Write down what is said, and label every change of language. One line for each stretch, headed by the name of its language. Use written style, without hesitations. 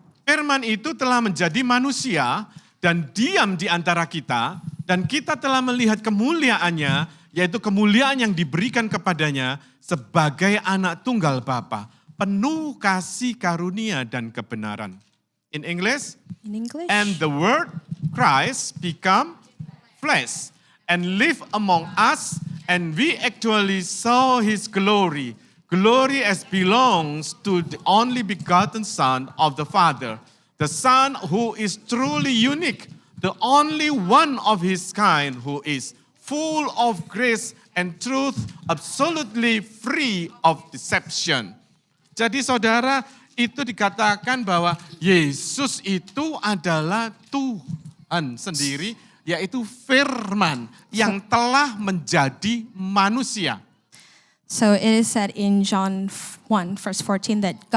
Indonesian: Firman itu telah menjadi manusia dan diam di antara kita, dan kita telah melihat kemuliaannya, yaitu kemuliaan yang diberikan kepadanya sebagai anak tunggal Bapa, penuh kasih karunia dan kebenaran.
English: In English, in English. and the word Christ become flesh and live among us, and we actually saw his glory. Glory as belongs to the only begotten Son of the Father, the Son who is truly unique, the only one of his kind who is full of grace and truth, absolutely free of deception.
Indonesian: Jadi saudara, itu dikatakan bahwa Yesus itu adalah Tuhan sendiri, yaitu firman yang telah menjadi manusia.
English: So it is said in John 1, verse 14, that